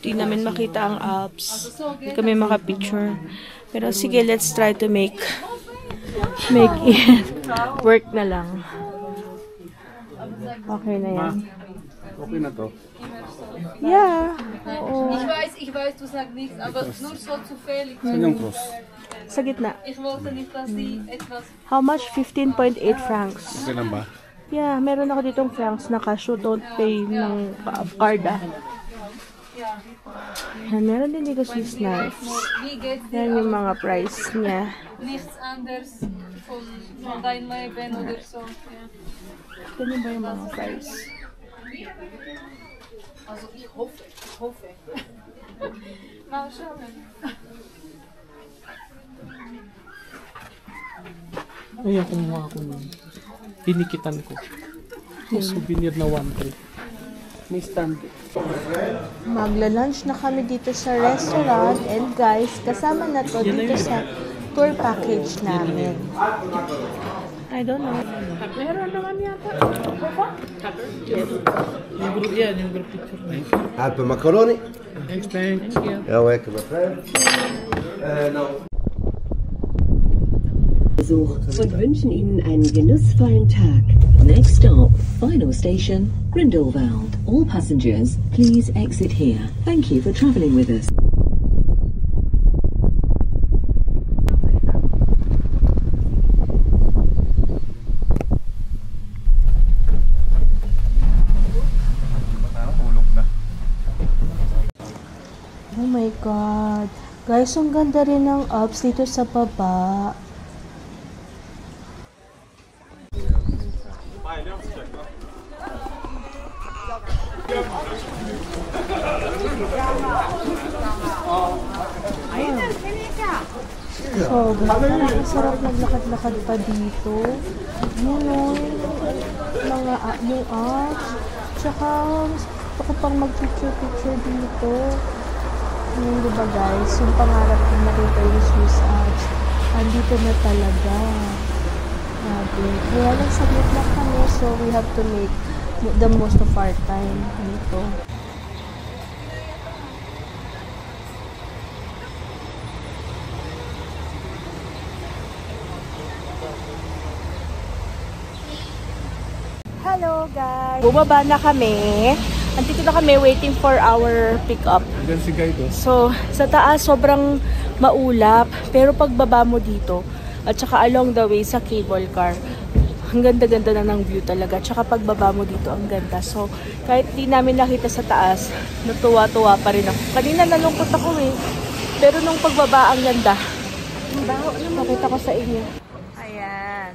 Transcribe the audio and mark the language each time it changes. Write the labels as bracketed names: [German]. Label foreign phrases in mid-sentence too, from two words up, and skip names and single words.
[Filipino] Di namin makita ang Alps. Di kami makapicture. Pero sige, [English] let's try to make it work [Filipino] na lang. Okay na yan. Okay na to. Yeah. Oo. [German] Ich weiß, du sagst nichts, aber nur so zufällig. [Filipino] Saan yung cross? Sa gitna. [German] Ich wollte nicht, dass sie etwas... [English] How much? 15.8 francs. [Filipino] Okay lang ba? Yeah, meron ako ditong francs na cash. [English] Don't pay [Filipino] ng card ah. Yan, meron din dito [English] Swiss knives. [German] Wie geht's [Filipino] Yan [German] dir? [Filipino] yung mga price niya. [German] Nichts anderes von dein Leben oder so. Ja. [Filipino] Ganyan ba yung mga price? [German] Also ich hoffe. Mal schauen. [Filipino] Ayan, kumuha ako nun. Dinikitan ko. Yung souvenir na 1-3. May stand. Magla-lunch na kami dito sa restaurant [English] and guys, [Filipino] kasama na to dito sa [English] tour package [Filipino] namin. [English] I don't know. [Filipino] Meron naman yata. Yung group yan, yung group picture na yun. Alpe macaroni. [English] Thanks, thanks. You're welcome, my friend. No. [German] Besuch und wünschen Ihnen einen genussvollen Tag. [English] Next stop, final station, Grindelwald. All passengers, please exit here. Thank you for travelling with us. Oh my God. [Filipino] Guys, ang ganda rin ng Alps dito sa baba. So, ang sarap naglakad-lakad pa dito. Yun o, yung Alps. Tsaka, gusto ko pang mag-picture dito. Yun, diba guys, yung pangarap kong makita yung Swiss Alps, andito na talaga. Grabe. Kaya lang saglit lang kami, [English] so we have to make the most of our time dito. Hello guys! [Filipino] Bumaba na kami. Andito na kami [English] waiting for our pick-up. [Filipino] Diyan si guide. So, sa taas sobrang maulap. Pero pagbaba mo dito, at saka [English] along the way [Filipino] sa [English] cable car, [Filipino] ang ganda-ganda na ng view talaga. Tsaka pagbaba mo dito, ang ganda. So, kahit di namin nakita sa taas, natuwa-tuwa pa rin ako. Kanina nalungkot ako eh. Pero nung pagbaba, ang ganda. Nakita ko sa inyo. Ayan.